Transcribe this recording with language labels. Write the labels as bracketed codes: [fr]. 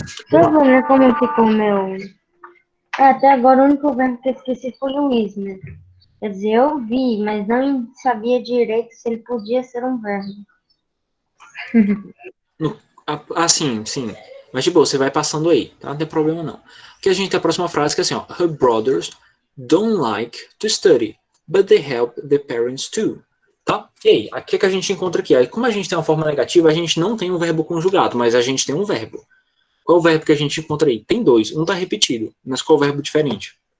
[pt] Deixa eu ver como ficou o meu... Até agora o único verbo que eu esqueci foi o is, né? Quer dizer, eu vi, mas não sabia direito se ele podia ser um verbo. Sim. Mas, tipo, você vai passando aí, tá? Não tem problema não. Porque a gente tem a próxima frase que é assim, ó. [en] Her brothers don't like to study, but they help their parents too. [pt] Tá? E aí, o que a gente encontra aqui? Aí, como a gente tem uma forma negativa, a gente não tem um verbo conjugado, mas a gente tem um verbo. Qual o verbo que a gente encontra aí? Tem 2. Um tá repetido, mas qual o verbo diferente?